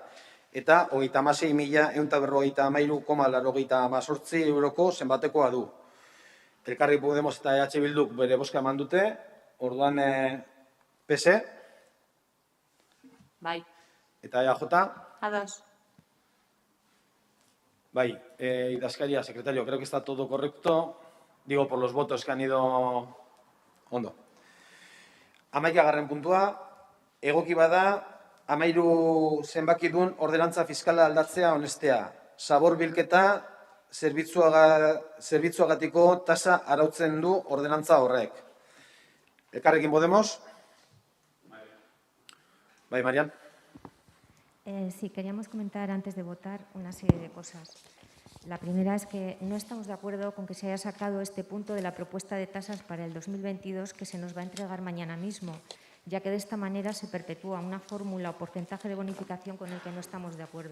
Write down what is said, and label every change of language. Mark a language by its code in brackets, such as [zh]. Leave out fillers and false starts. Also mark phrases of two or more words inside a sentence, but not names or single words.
[eu] Eta 36.153,88 euroko zenbatekoa du. Elkarrekin Podemos eta EH Bilduk bere boska eman dute, orduan PS. Bai. Eta EAJ. A2. Bai, idazkaria, [es] secretario, creo que está todo correcto. Digo, por los votos que han ido ondo. [eu] 11. puntua, egoki bada, 13 zenbakidun ordenantza fiskala aldatzea honestea. Zabor bilketa zerbitzuagatiko tasa arautzen du ordenantza horrek. Elkarrekin Podemos. Bai, Marian. [es] Sí, queríamos comentar antes de votar una serie de cosas. La primera es que no estamos de acuerdo con que se haya sacado este punto de la propuesta de tasas para el 2022 que se nos va a entregar mañana mismo, ya que de esta manera se perpetúa una fórmula o porcentaje de bonificación con el que no estamos de acuerdo.